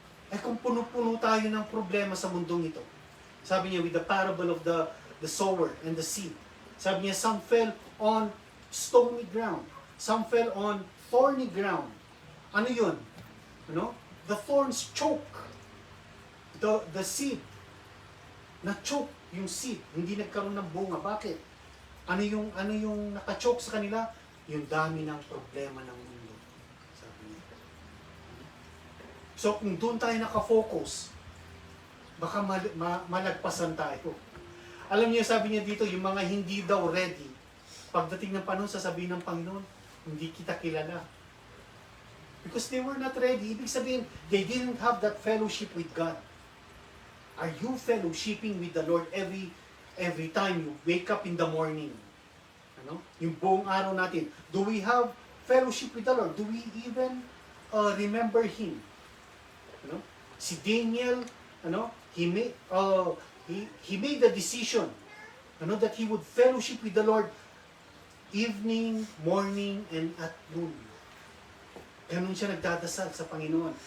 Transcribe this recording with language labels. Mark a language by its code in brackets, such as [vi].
[tl] Eh kung puno-puno tayo ng problema sa mundong ito. Sabi niya, [en] with the parable of the sower and the seed. Sabi niya, some fell on stony ground. Some fell on thorny ground. [tl] Ano yun? Ano? [en] The thorns choke the seed. [tl] Na-choke yung seed. Hindi nagkaroon ng bunga. Bakit? Ano yung naka-choke sa kanila? Yung dami ng problema ng mundo. Sabi niya. So kung doon tayo nakafocus, baka malagpasan tayo. Alam niyo, sabi niya dito, yung mga hindi daw ready, pagdating ng panahon, sasabihin ng Panginoon, hindi kita kilala. [en] Because they were not ready. [tl] Ibig sabihin, [en] they didn't have that fellowship with God. Are you fellowshipping with the Lord every time you wake up in the morning? Ano? [tl] Yung buong araw natin. [en] Do we have fellowship with the Lord? Do we even remember Him? Ano? Si Daniel, ano? He made the decision, ano, that he would fellowship with the Lord evening, morning, and at noon. [tl] Ganun siya nagdadasal sa Panginoon.